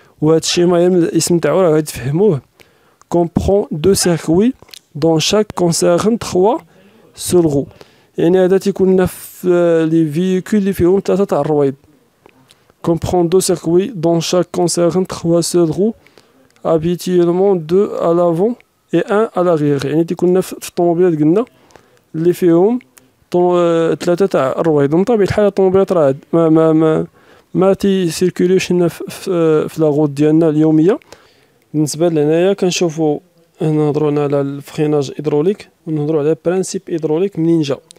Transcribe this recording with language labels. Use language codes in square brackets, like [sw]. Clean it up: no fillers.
[ar] وهذا الشيما الاسم تاعو راه تفهموه [fr] comprend deux circuits dont chaque concerne 3 seul roue. [ar] يعني هذا تيكون لنا في لي فييكول اللي فيهم 3 تاع الرويد. [fr] comprend deux circuits dont chaque concerne 3 seul roue habituellement 2 à l'avant et 1 à l'arrière. [ar] يعني تيكون لنا في الطوموبيلات قلنا اللي فيهم 3 تاع الرويد. من طبيعة الحال الطوموبيلات راه ما تيسيركوليوش هنا في لاغوت ديالنا اليوميه. بالنسبه لهنايا كنشوفوا نهضروا على الفريناج هيدروليك ونهضروا على برانسيب هيدروليك منين جا.